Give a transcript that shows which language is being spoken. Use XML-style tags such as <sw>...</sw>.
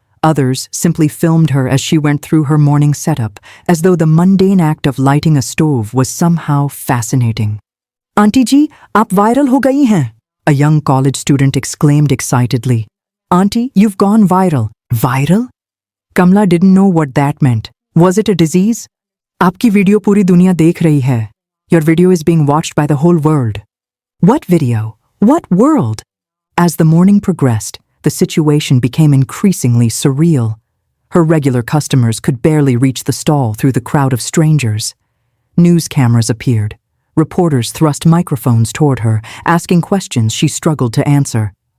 <en>Others simply filmed her as she went through her morning setup, as though the mundane act of lighting a stove was somehow fascinating.</en> <hi>"Auntie ji, aap viral ho gayi hain,"</hi> <en>a young college student exclaimed excitedly. "Auntie, you've gone viral." "Viral?" Kamla didn't know what that meant. Was it a disease?</en> <hi>आपकी video पूरी दुनिया देख रही है.</hi> <en>Your video is being watched by the whole world. What video? What world? As the morning progressed, the situation became increasingly surreal. Her regular customers could barely reach the stall through the crowd of strangers. News cameras appeared. Reporters thrust microphones toward her, asking questions she struggled to answer.</en>